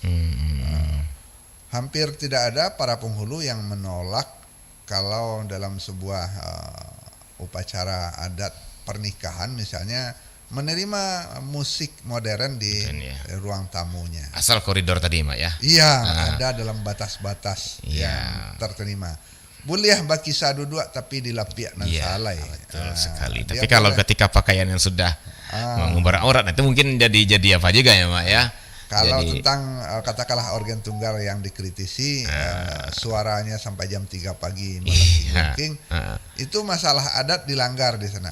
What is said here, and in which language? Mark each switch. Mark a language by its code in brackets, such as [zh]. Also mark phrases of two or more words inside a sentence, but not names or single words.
[id] Hampir tidak ada para penghulu yang menolak kalau dalam sebuah upacara adat pernikahan misalnya menerima musik modern di ruang tamunya. Asal koridor tadi, Mak ya. Iya, ada dalam batas-batas yang terterima. [min] Boleh baki sadudua tapi dilapiak nan salai. [id] Betul sekali. Tapi kalau ketika pakaian yang sudah mengumbar aurat, itu mungkin jadi apa juga ya, Mak ya. Kalau tentang katakanlah organ tunggal yang dikritisi, suaranya sampai jam 3 pagi malam itu masalah adat dilanggar di sana.